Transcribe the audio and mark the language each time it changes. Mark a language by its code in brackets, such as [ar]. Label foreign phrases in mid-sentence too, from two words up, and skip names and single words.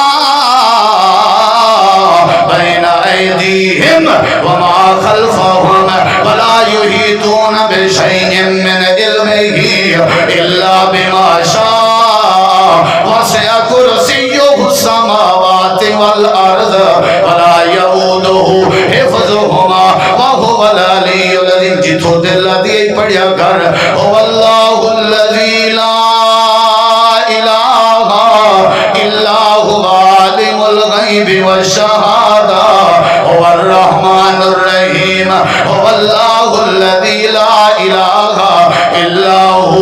[ar] بين أيديهم وما خلفهم ولا يحيطون بشيء من علمه إلا بما شاء وسع كرسيه السماوات والأرض ولا يؤوده حفظهما وهو العلي العظيم [pa] جتو دل دی پڑھیا کر [ar] هو الله الذي لا إله إلا هو عالم الغيب والشهادة هو الرحمن الرحيم هو الله الذي لا إله إلا هو